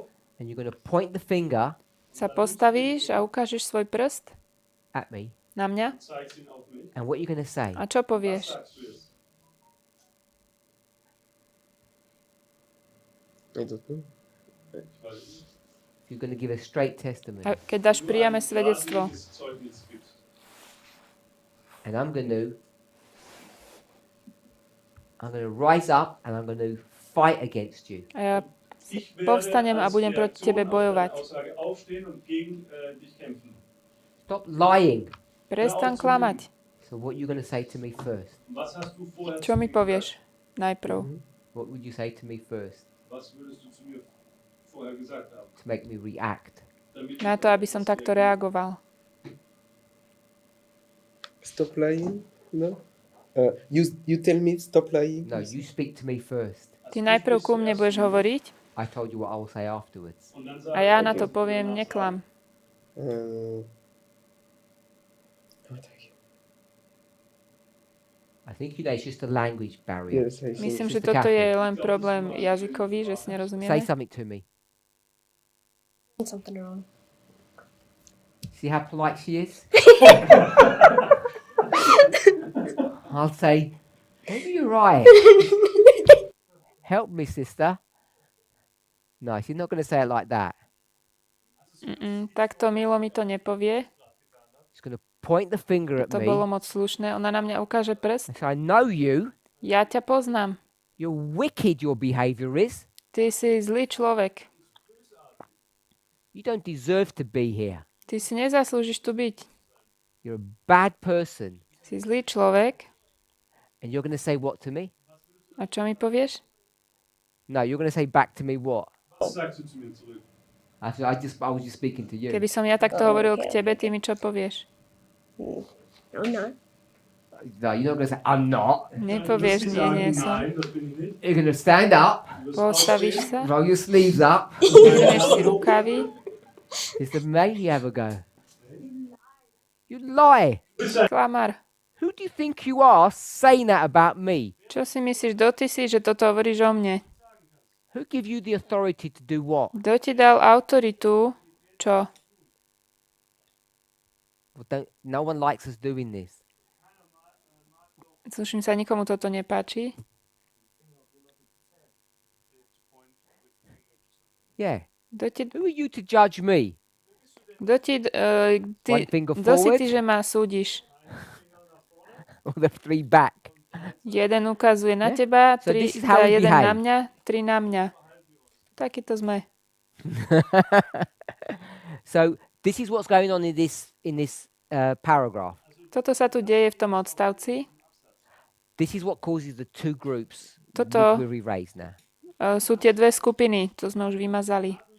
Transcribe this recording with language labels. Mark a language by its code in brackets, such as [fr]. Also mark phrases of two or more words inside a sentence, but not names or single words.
[en] and you're going to point the finger [sk] Sa postavíš a ukážeš svoj prst [en] at me. [sk] na mňa [de] zeigst ihn auf mich. [en] And what you're going to say? [sk] a čo [de] Was [sk] povieš? [de] sagst du jetzt? [en] I don't know. [de] Ich weiß es nicht. [en] You're going to give a straight testimony. [sk] A keď dáš priame svedectvo, [de] Geradliniges Zeugnis gibt. [en] And I'm going to rise up and I'm going to fight against you. [sk] a ja [de] Ich werde [sk] povstanem a [de] als [sk] budem proti tebe [de] Reaktion auf deine [sk] bojovať. [de] Aussage aufstehen und gegen dich kämpfen. [en] Stop lying. [sk] Prestaň klamať. [en] So what you're going to say to me first? [de] Was hast du vorher [sk] Čo [de] zu [sk] mi [de] mir [sk] povieš najprv? [en] What would you say to me first [de] gesagt? Was würdest du zu mir vorher gesagt haben? [en] to make me react? [de] Damit [sk] Na to, aby som takto reagoval. [en] Stop lying? No? You tell me stop lying? No, you speak to me first. [sk] Ty najprv ku mne budeš hovoriť [en] I told you what I will say afterwards. [de] Und dann [sk] a ja na to poviem neklam. [en] What I- I think it's just a language barrier. Yes, I think. [sk] Myslím, že [en] Sister [sk] toto je [en] Catherine. [sk] len problém jazykový, že si [en] Say [sk] nerozumieme. [en] something to me. Something wrong. See how polite she is? I'll say, maybe you're right. Help me, sister. No, she's not going to say it like that. [sk] Takto milo mi to nepovie. [en] She's going to point the finger at [sk] To [en] me [sk] bolo moc slušné. Ona na mňa ukáže prst. [en] and say, I know you. [sk] Ja ťa poznám. [en] You're wicked, your behavior is. [sk] Ty si zlý človek. [en] You don't deserve to be here. [sk] Ty si nezaslúžiš tu byť. [en] You're a bad person. [sk] Si zlý človek. [en] And you're going to say what to me? [sk] A čo mi povieš? [en] No, you're going to say back to me what? [de] Was sagst du zu mir zurück? [en] I was just speaking to you. [sk] Keby som ja takto hovoril k tebe, ty mi čo povieš? [en] No, I'm not. No, you're not going to say, I'm not. [sk] Nepovieš, [de] Du wirst [sk] nie, [de] nicht [sk] nie [de] sagen, [sk] som. [de] nein, das bin ich nicht. [en] You're going to stand up, [de] Du wirst [sk] Postavíš [de] aufstehen. [sk] sa, [en] roll your sleeves up. [sk] vyhrneš si rukavy. [en] Sister May, you have a go. You lie. [sk] Klamar. [en] Who do you think you are saying that about me? [sk] Čo si myslíš, kto ty si, že toto hovoríš o mne? [en] Who give you the authority to do what? [sk] Kto ti dal autoritu? Čo? [en] Well, no one likes us doing this. [sk] Sluším sa, nikomu toto nepáči. [en] Yeah. [sk] Kto [en] Who are you to judge me? One finger [sk] kto si [en] forward. [sk] ty, že ma súdiš? [en] Or the three back? [sk] Jeden ukazuje na [en] Yeah. [sk] teba, [en] So [sk] tri, [en] this is how we [sk] jeden na [en] behave. [sk] mňa, tri na mňa. Taký to sme. [en] So this is what's going on in this paragraph. [sk] Toto sa tu deje v tom odstavci. [en] This is what causes the two groups [sk] Toto- [en] which we've erased now. [sk] Sú tie dve skupiny, to sme už vymazali.